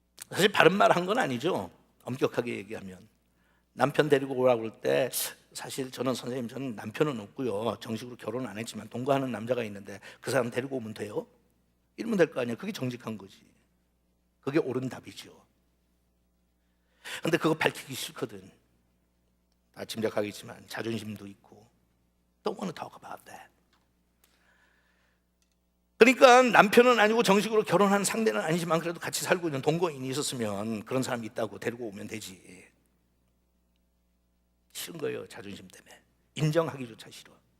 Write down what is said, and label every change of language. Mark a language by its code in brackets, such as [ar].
[ko] 사실 바른 말 한 건 아니죠. 엄격하게 얘기하면 남편 데리고 오라고 할 때 사실 저는 선생님 저는 남편은 없고요. 정식으로 결혼 안 했지만 동거하는 남자가 있는데 그 사람 데리고 오면 돼요? 이러면 될 거 아니에요. 그게 정직한 거지. 그게 옳은 답이죠. 근데 그거 밝히기 싫거든. 다 짐작하겠지만 자존심도 있고 [en] Don't want to talk about that. [ko] 그러니까 남편은 아니고 정식으로 결혼한 상대는 아니지만 그래도 같이 살고 있는 동거인이 있었으면 그런 사람이 있다고 데리고 오면 되지. 싫은 거예요. 자존심 때문에. 인정하기조차 싫어.